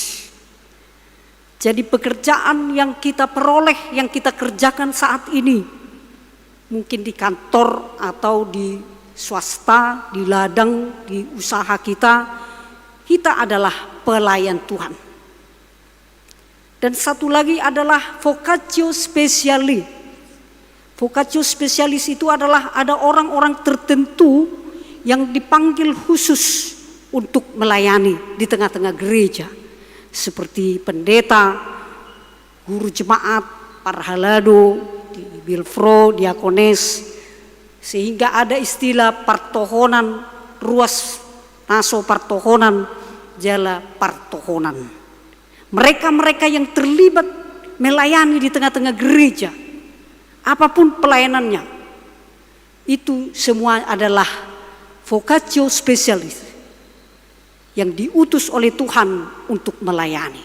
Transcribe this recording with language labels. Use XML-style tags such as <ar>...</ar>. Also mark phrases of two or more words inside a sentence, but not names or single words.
<id>Jadi pekerjaan yang kita peroleh, yang kita kerjakan saat ini mungkin di kantor atau di swasta, di ladang, di usaha kita adalah pelayan Tuhan. Dan satu lagi adalah</id> <la>vocatio specialis. Vocatio specialis</la> <id>itu adalah ada orang-orang tertentu yang dipanggil khusus untuk melayani di tengah-tengah gereja. Seperti pendeta, guru jemaat, parhalado, bilfro, diakones. Sehingga ada istilah partohonan,</id> <bbc>ruas naso partohonan, jala partohonan.</bbc> <id>Mereka-mereka yang terlibat melayani di tengah-tengah gereja, apapun pelayanannya, itu semua adalah</id> <la>vocatio specialis</la> <id>yang diutus oleh Tuhan untuk melayani.</id>